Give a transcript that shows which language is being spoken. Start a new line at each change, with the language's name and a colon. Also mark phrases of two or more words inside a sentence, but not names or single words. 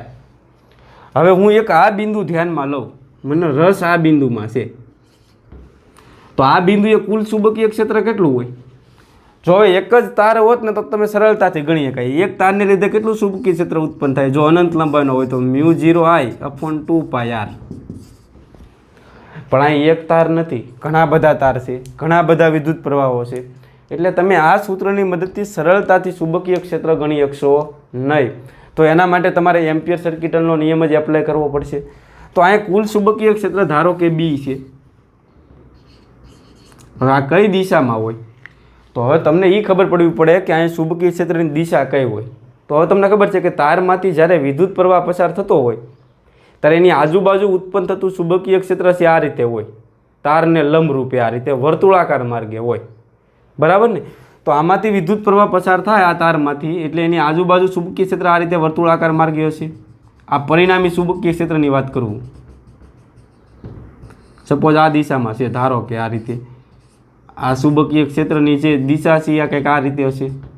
Gujarati: હવે હું એક આ બિંદુ ધ્યાનમાં લઉં, મને રસ આ બિંદુમાં છે। તો આ બિંદુએ કુલ ચુંબકીય ક્ષેત્ર કેટલું હોય? જો એક જ તાર હોત ને તો તમે સરળતાથી ગણી શકાય એક તારને લીધે કેટલું ચુંબકીય ક્ષેત્ર ઉત્પન્ન થાય। જો અનંત લંબાઈનો હોય તો μ0I/2πr। પણ આ એક તાર નથી, ઘણા બધા તાર છે, ઘણા બધા વિદ્યુત પ્રવાહો છે, એટલે તમે આ સૂત્રની મદદથી સરળતાથી ચુંબકીય ક્ષેત્ર ગણી શકશો નહીં। તો એના માટે તમારે એમ્પિયર સર્કિટલનો નિયમ જ એપ્લાય કરવો પડશે। તો આ કુલ ચુંબકીય ક્ષેત્ર ધારો કે B છે। આ કઈ દિશામાં હોય તો હવે તમને ઈ ખબર પડવી પડે કે આ ચુંબકીય ક્ષેત્રની દિશા કઈ હોય। તો હવે તમને ખબર છે કે તારમાંથી જ્યારે વિદ્યુત પ્રવાહ પસાર થતો હોય ત્યારે એની આજુબાજુ ઉત્પન્ન થતું ચુંબકીય ક્ષેત્ર છે આ રીતે હોય। તારને લંબરૂપે આ રીતે વર્તુળાકાર માર્ગે હોય, બરાબર ને? તો આમાંથી વિદ્યુત પ્રવાહ પસાર થાય આ તારમાંથી, એટલે એની આજુબાજુ ચુંબકીય ક્ષેત્ર આ રીતે વર્તુળાકાર માર્ગે હશે. આ પરિણામી ચુંબકીય ક્ષેત્રની વાત કરું, સપોઝ આ દિશામાં છે, ધારો કે આ રીતે આ ચુંબકીય ક્ષેત્રની જે દિશા છે આ કંઈક આ રીતે હશે.